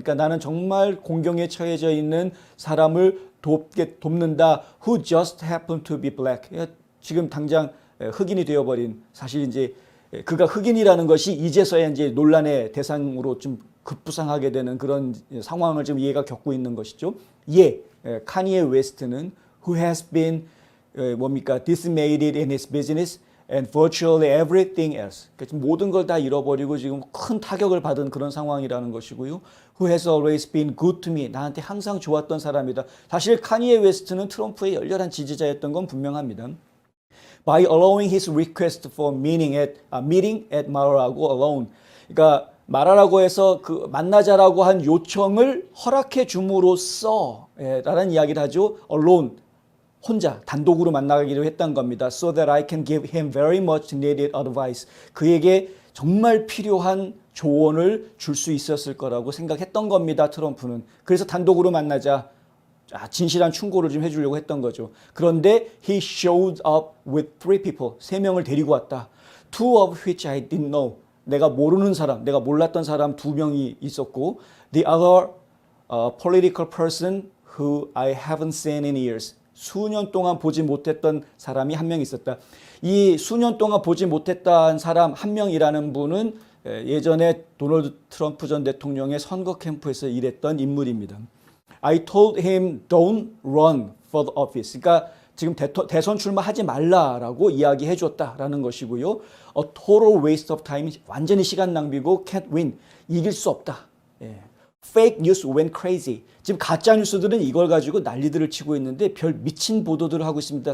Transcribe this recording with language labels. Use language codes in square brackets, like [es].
[ko] 그러니까 나는 정말 공경에 처해져 있는 사람을 돕는다. [en] Who just happened to be black. [ko] 지금 당장 흑인이 되어버린, 사실 이제 그가 흑인이라는 것이 이제서야 이제 논란의 대상으로 좀 급부상하게 되는 그런 상황을 지금 얘가 겪고 있는 것이죠. [en] 카니에 웨스트는 who has been decimated in his business and virtually everything else. [ko] 그러니까 모든 걸 다 잃어버리고 지금 큰 타격을 받은 그런 상황이라는 것이고요. [en] Who has always been good to me. [ko] 나한테 항상 좋았던 사람이다. 사실 카니에 웨스트는 트럼프의 열렬한 지지자였던 건 분명합니다. [en] By allowing his request for meeting at 마라라고 alone. [ko] 그러니까 마라라고 해서 그 만나자라고 한 요청을 허락해 줌으로써 라는 이야기를 하죠. [en] alone. [ko] 혼자 단독으로 만나기로 했던 겁니다. [en] So that I can give him very much needed advice. [ko] 그에게 정말 필요한 조언을 줄 수 있었을 거라고 생각했던 겁니다. 트럼프는. 그래서 단독으로 만나자. 진실한 충고를 좀 해주려고 했던 거죠. 그런데 [en] he showed up with 3 people. [ko] 3명을 데리고 왔다. [en] 2 of which I didn't know. [ko] 내가 모르는 사람, 내가 몰랐던 사람 2명이 있었고, [en] the other political person who I haven't seen in years. [ko] 수년 동안 보지 못했던 사람이 1명 있었다. 이 수년 동안 보지 못했던 사람 1명이라는 분은 예전에 도널드 트럼프 전 대통령의 선거 캠프에서 일했던 인물입니다. [en] I told him don't run for the office. [ko] 그러니까 지금 대선 출마하지 말라라고 이야기해 줬다라는 것이고요. [en] A total waste of time. [ko] 완전히 시간 낭비고 [en] can't win. [ko] 이길 수 없다. [en] Fake news went crazy. [ko] 지금 가짜 뉴스들은 이걸 가지고 난리들을 치고 있는데 별 미친 보도들을 하고 있습니다.